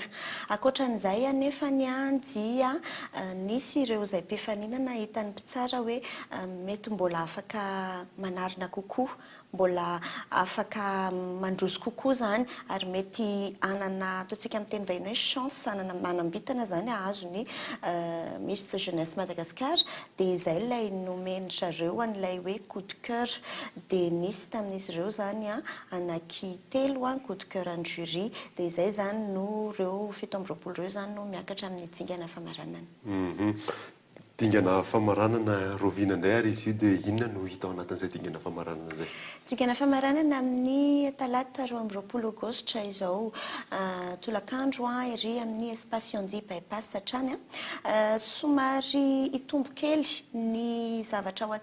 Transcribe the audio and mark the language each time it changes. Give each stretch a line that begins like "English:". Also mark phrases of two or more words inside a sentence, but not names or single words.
Malagasy: Ankoatran'izay anefa ny dia nisy ireo izay mpifaninana hitany mpitsara hoe mety mbola afaka manarina kokoa, mbola afaka mandroso kokoa zany ary mety anana ataontsika amin'ny teny vahiny hoe chance anana manambitana zany azo ny Miss Jeunesse Madagascar dia izay ilay nomeny zareo an'ilay hoe
French: coup de cœur
Malagasy: dia nisy tamin'izy ireo zany anaky 3
French: coup de cœur
Malagasy: any jury dia izay zany no ireo 720 ireo zany no miakatra amin'ny dingana famaranana. Dingana famaranana rovina indray ary izy io dia inona no hita ao anatin'izay dingana famaranana izay? Dingana famaranana amin'ny talata 20 aogositra izao tolakandro ery amin'ny espace Yondy bypass hatrany somary itombo kely ny zavatra ho